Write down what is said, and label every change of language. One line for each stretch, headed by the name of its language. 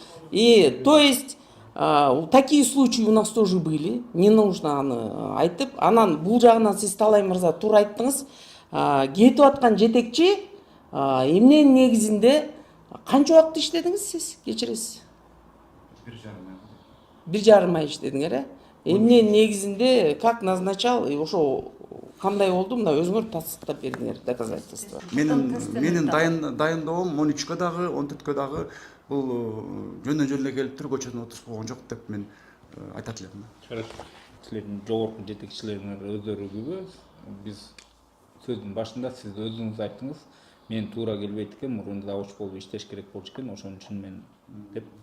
Russian: И то есть такие случаи у нас тоже были.
Kyrgyz: Не нужно аны айтып. Анан бул жагынан сиз Талай мырза туура айттыңыз. Кетип аткан жетекчи эмненин негизинде канча убакыт иштедиңиз сиз? Кечиресиз. 1,5 ай иштедиңер, э? Эмненин негизинде
Russian: как назначал,
Kyrgyz: ошо кандай болду? Мына өзүңөр тастыктап бериңер доказательство. Менин дайындоом 13кө дагы, 14кө дагы бул жөндөн эле келип туруп көчөдөн отуруп койгон жок деп мен айтат элем. Силердин жогорку жетекчилериңер өздөрү күбө. Биз сөздүн башында сиз өзүңүз айттыңыз. Мен туура келбейт экен, мурун завуч болуп иштеш керек болчу экен, ошон үчүн мен деп.